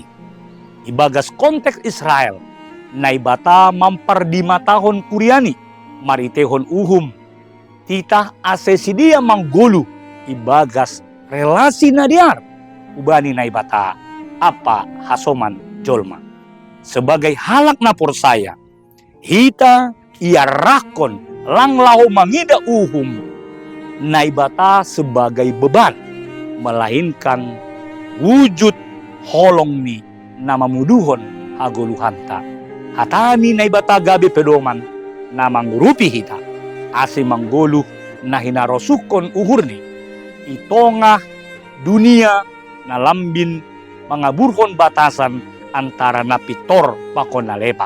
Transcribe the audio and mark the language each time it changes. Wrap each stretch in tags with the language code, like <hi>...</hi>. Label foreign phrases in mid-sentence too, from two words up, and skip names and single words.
<bts>Ibagas konteks Israel, naibata mampardimatahon kuriani, maritehon uhum, titah asesidia manggulu, ibagas relasi nadiar, ubani naibata apa hasoman jolma.</bts> <id>Sebagai halak</id> <bts>na porsaya, hita iarakon langlaho mangida uhum, naibata</bts> <id>sebagai beban, melainkan wujud</id> <bts>holong ni nama muduhon hagoluhanta. Hatani naibata gabe pedoman na manggurupi hita, ase manggoluh na hinarosukon uhurni, itongah dunia na lambin mangaburhon</bts> <id>batasan antara</id> <bts>napitor pakon nalepak.</bts>